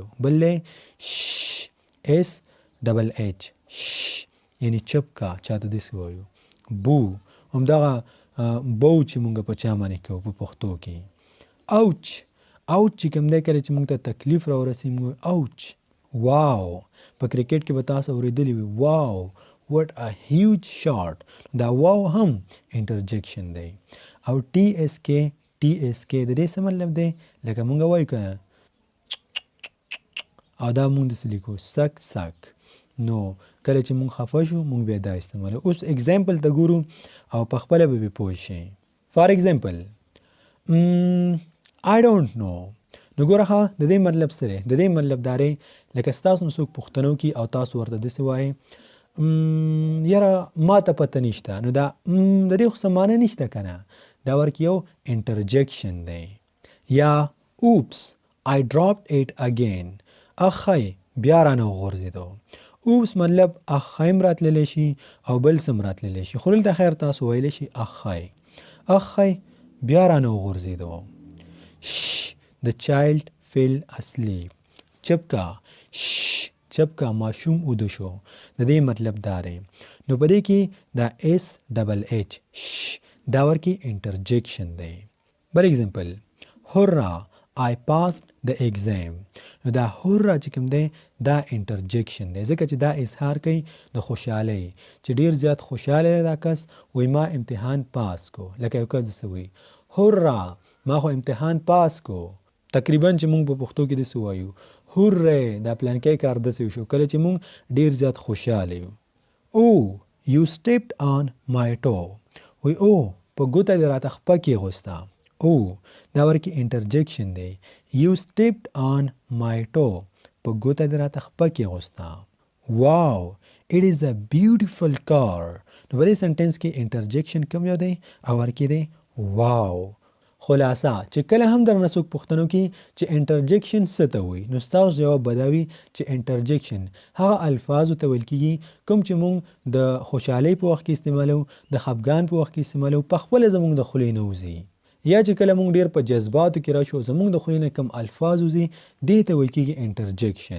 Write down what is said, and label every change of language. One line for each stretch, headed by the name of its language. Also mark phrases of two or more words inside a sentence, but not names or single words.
Pashto: بل دی ش
English: S double H
Pashto: ش، یعنی چپ کا، چاته داسې وایو. بو همدغه بو چې موږ په چا باندې کوو په پښتو کې. اوچ. اوچ چې کوم دی کله چې موږ ته تکلیف را ورسي موږ اوچ. واو په کرکټ کې به تاسو اورېدلی وي واو
English: what a huge shot.
Pashto: دا واو هم انټرجیکشن دی. او ټي اس کې د دې څه مطلب دی؟ لکه موږ وایو که نه او دا موږ داسې لیکو سک سک. نو کله چې موږ خفه شو موږ بیا دا استعمالو. اوس اگزامپل ته ګورو او په خپله به پې پوه شئ.
English: for example I don't know.
Pashto: نو ګوره ښه د دې مطلب څه دی؟ د دې مطلب دا دی لکه ستاسو نه څوک پوښتنه وکړي او تاسو ورته داسې وایئ یاره ما ته پته نشته، نو دا د دې خو څه معنی نشته که نه، دا ورکې یو انټرجیکشن دی.
English: یا اوپس I dropped it again.
Pashto: اخی بیا رانه وغورځېدو. اوپس مطلب اخی هم راتللی شي او بل څه هم راتللی شي، خو دلته خیر تاسو ویلی شي اخی بیا رانه وغورځېدو.
English: Shh, the child fell asleep.
Pashto: چپکا چپکا ماشوم اوده شو. د دې مطلب دا دی. نو په دې کې دا
English: S double H
Pashto: دا ورکې انټرجیکشن دی.
English: بل example hurrah I passed the exam.
Pashto: نو دا هورا چې کوم دی دا انټرجیکشن دی ځکه چې دا اظهار کوي د خوشحالۍ چې ډېر زیات خوشحاله دی دا کس وایي ما امتحان پاس کو. لکه یو کس داسې وایي هورا ما خو امتحان پاس کو. تقریبا چې موږ په پښتو کې داسې وایو هورې دا پلانکی کار داسې وشو کله چې موږ ډېر زیات خوشحاله یو.
English: او you stepped on my toe.
Pashto: وایي او په ګوته دې راته خپه کېغوسته. او دا ورکې انټرجیکشن دی.
English: you stepped on my toe.
Pashto: په ګوته دې راته خپه کېغوسته.
English: واو it is a beautiful car.
Pashto: نو په دې سنټنس کې انټرجیکشن کوم یو دی او ورکې دی واو. خلاصه چې کله هم درنه څوک پوښتنه وکړي چې انټرجیکشن څه ته وایي نو ستاسو جواب به دا وي چې انټرجیکشن هغه الفاظو ته ویل کېږي کوم چې موږ د خوشحالۍ په وخت کې استعمالوو، د خفګان په وخت کې استعمالوو، په خپله زموږ د خولې نه وځي، یا چې کله موږ ډېر په جذباتو کې راشو زموږ د خولې نه کوم الفاظ وځي دې ته ویل کېږي انټرجیکشن.